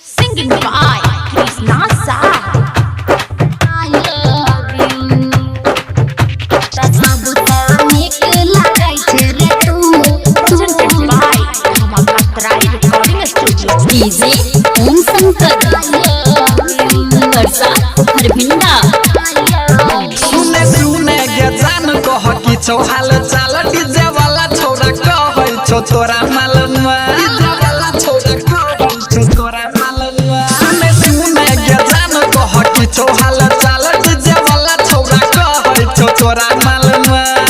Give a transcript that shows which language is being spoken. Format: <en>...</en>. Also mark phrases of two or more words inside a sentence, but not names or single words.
<en>Singing by Krishna Sai. I love you.</en> <mai>सब नीक लागै छै रे तू</mai> <en>presented by Dhamakatrai Recording Studio.</en> <mai>DJ Om Shankar वर्षा हरभिंडा। सुने सुने गे जान कह कि हाल चाल डीजे वाला छोरा कहै छो तोरा मालूमा डीजे वाला छोरा कहै छो तोरा मालूमा सुने सुने गे जान कह कि हाल चाल डीजे वाला छोरा कहै छो तोरा मालूमा</mai>